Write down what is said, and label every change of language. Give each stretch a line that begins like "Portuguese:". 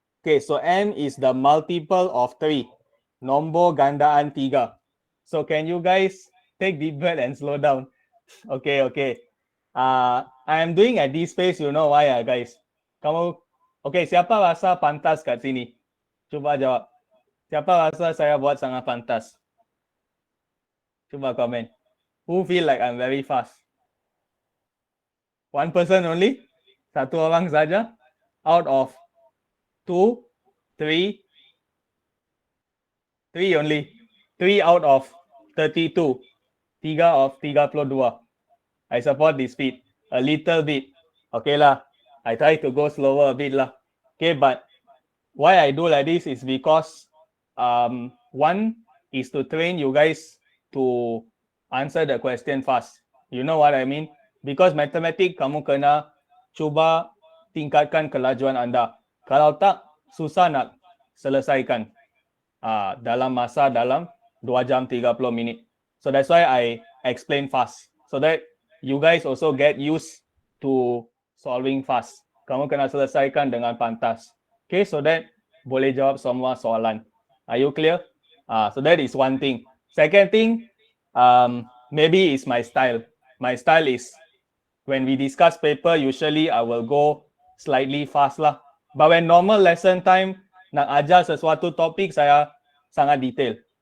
English: Okay, so M is the multiple of 3.
Malay: Nombor gandaan 3.
English: So can you guys take deep breath and slow down? Okay, okay. I am doing at this pace, you know why, guys?
Malay: Kamu, okay, siapa rasa pantas kat sini? Cuba jawab. Siapa rasa saya buat sangat pantas? Cuba komen.
English: Who feel like I'm very fast? One person only?
Malay: Satu orang saja?
English: Out of 2, 3, 3 only. 3 out of 32. 3 of 32. I support this speed a little bit. Okay lah. I try to go slower a bit lah. Okay, but why I do like this is because one is to train you guys to answer the question fast. You know what I mean? Because mathematics
Malay: kamu kena cuba tingkatkan kelajuan anda. Kalau tak, susah nak selesaikan dalam 2 jam 30 minit.
English: So that's why I explain fast. So that you guys also get used to solving fast.
Malay: Kamu kena selesaikan dengan pantas. Okay, so that boleh jawab semua soalan.
English: Are you clear? So that is one thing. Second thing, maybe it's my style. My style is when we discuss paper, usually I will go slightly fast lah. But when normal lesson time,
Malay: nak ajar sesuatu topik, saya sangat detail.